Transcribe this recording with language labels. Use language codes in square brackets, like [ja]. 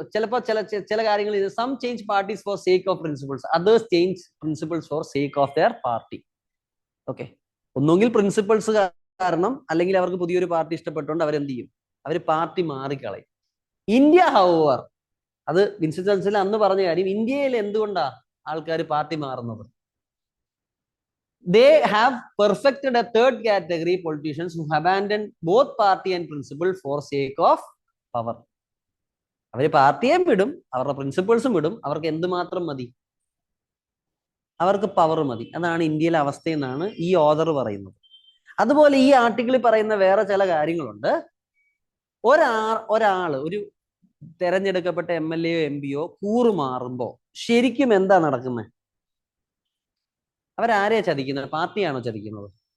[ml] ചിലപ്പോൾ ചില കാര്യങ്ങൾ, [en] Some change parties for sake of principles, others change principles for sake of their party. [ml] Okay, ഒന്നുകിൽ principles കാരണം, അല്ലെങ്കിൽ അവർക്ക് പുതിയൊരു പാർട്ടി ഇഷ്ടപ്പെട്ടുകൊണ്ട് അവരെന്ത് ചെയ്യും? അവർ പാർട്ടി മാറിക്കളയും. ഇന്ത്യ ഹൗവർ, അത് വിൻസ്റ്റൺ ചർച്ചിൽ അന്ന് പറഞ്ഞ കാര്യം, ഇന്ത്യയിൽ എന്തുകൊണ്ടാ ആൾക്കാർ പാർട്ടി മാറുന്നത്? [en] They have perfected a third category politicians who abandon both party and principle for sake of power. [ml] അവര് പാർട്ടിയെ വിടും, അവരുടെ പ്രിൻസിപ്പിൾസും വിടും, അവർക്ക് എന്തുമാത്രം മതി? അവർക്ക് പവർ മതി. അതാണ് ഇന്ത്യയിലെ അവസ്ഥയെന്നാണ് ഈ ഓഥർ പറയുന്നത്. അതുപോലെ ഈ ആർട്ടിക്കിളിൽ പറയുന്ന വേറെ ചില കാര്യങ്ങളുണ്ട്. ഒരാള് ഒരു തെരഞ്ഞെടുക്കപ്പെട്ട MLA യോ MP യോ കൂറുമാറുമ്പോ ശരിക്കും എന്താ നടക്കുന്നത്? അവരാരെയാ ചതിക്കുന്നത്? പാർട്ടിയാണോ ചതിക്കുന്നത്?